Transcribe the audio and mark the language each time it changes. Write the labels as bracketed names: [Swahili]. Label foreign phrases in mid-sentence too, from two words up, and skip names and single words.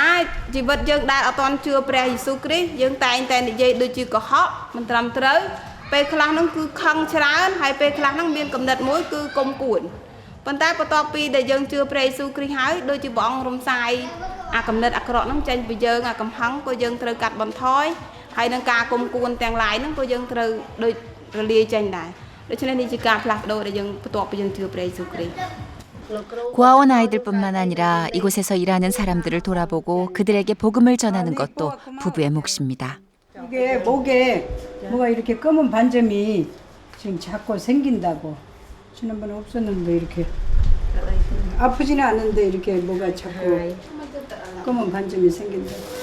[Khmer] ជីវិតយើងដែលអត់ទាន់ជឿព្រះយេស៊ូវគ្រីស្ទយើងតែងតែនិយាយដូចជាកុហកមិនត្រឹមត្រូវពេលខ្លះហ្នឹងគឺខឹងច្រើនហើយពេលខ្លះហ្នឹងមានកំណត់មួយគឺគុំគួនប៉ុន្តែបន្ទាប់ពីដែលយើងជឿព្រះយេស៊ូវគ្រីស្ទហើយដូចជាព្រះអង្គរំសាយអាកំណត់អាក្រក់ហ្នឹងចេញពីយើងអាកំហឹងក៏យើងត្រូវកាត់បន្ថយហើយនឹងការគុំគួនទាំងឡាយហ្នឹងក៏យើងត្រូវដូចរលាយចេញដែរដូច្នេះនេះជាការផ្លាស់ប្ដូរដែលយើងបន្ទាប់ពីយើងជឿព្រះយេស៊ូវគ្រីស្ទ [Korean] 고아원 아이들뿐만 아니라 이곳에서 일하는 사람들을 돌아보고 그들에게 복음을 전하는 것도 부부의 몫입니다. 이게 목에 뭐가 이렇게 검은 반점이 지금 자꾸 생긴다고 지난번에 없었는데 이렇게 아프지는 않은데 이렇게 뭐가 자꾸 검은 반점이 생긴다고.